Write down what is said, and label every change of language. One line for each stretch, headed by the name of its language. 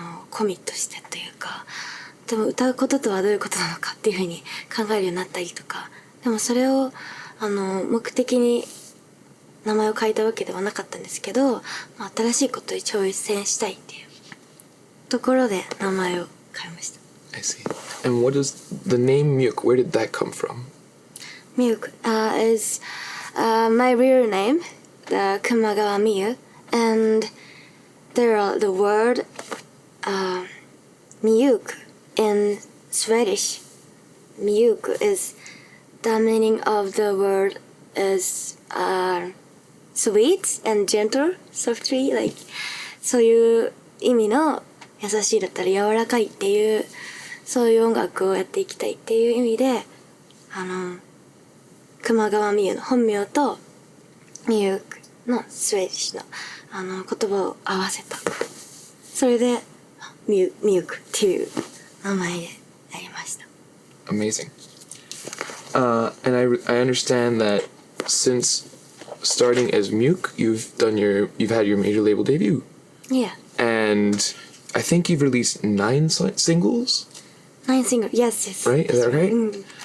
Japanese: コミットしてというか、でも歌うこととはどういうことなのかっていうふうに考えるようになったりとか、でもそれを目的に名前を変えたわけではなかったんですけど、新しいことに挑戦したいっていうところで名前を変えました。
English: I see. And what is the name Myuk? Where did that come from? Miyuk is my real name, the Kumagawa Miyu, and there are the word mjuk in Swedish. Mjuk is the meaning of the word is sweet and gentle, softly, like
Japanese: そういう意味の優しいだったり柔らかいっていうそういう音楽をやっていきたいっていう意味で熊川美優の本名とミユクのスウェーディッシュの言葉を合わせたそれでミユクっていう名前でやりました。
English: Amazing. And I understand that since starting as Myuk, you've had your major label debut. Yeah. And I think you've released 9 singles. 9 singles. Yes. Right? Is that right? Mm.